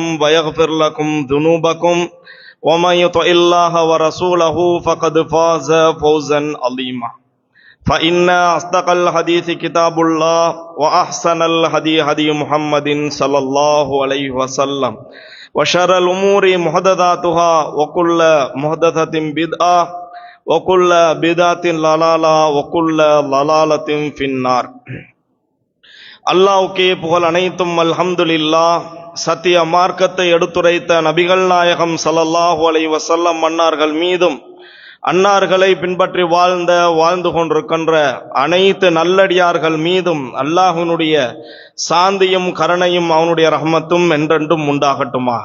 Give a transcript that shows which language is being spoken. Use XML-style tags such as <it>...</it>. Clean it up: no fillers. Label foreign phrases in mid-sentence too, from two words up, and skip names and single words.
<ar>ويغفر لكم ذنوبكم ومن يطع الله ورسوله فقد فاز فوزا عظيما فإن أصدق الحديث كتاب الله وأحسن الهدي هدي محمد صلى الله عليه وسلم وشر الأمور محدثاتها وكل محدثة بدعة وَكُلَّ بِدْعَةٍ ضَلَالَةٍ وَكُلَّ ضَلَالَةٍ فِي النَّارِ.</ar> <ta>அல்லாஹ்வுக்கே புகழ் அனைத்தும் அல்ஹம்துலில்லாஹ். சத்திய மார்க்கத்தை எடுத்துரைத்த நபிகள் நாயகம்</ta> <ar>صلى الله عليه وسلم</ar> <ta>அன்னார்கள் மீதும் அன்னார்களை பின்பற்றி வாழ்ந்து கொண்டிருக்கின்ற அனைத்து நல்லடியார்கள் மீதும் அல்லாஹ்வினுடைய சாந்தியும் கருணையும் அவனுடைய ரஹ்மத்தும் என்றென்றும் உண்டாகட்டுமாக.</ta>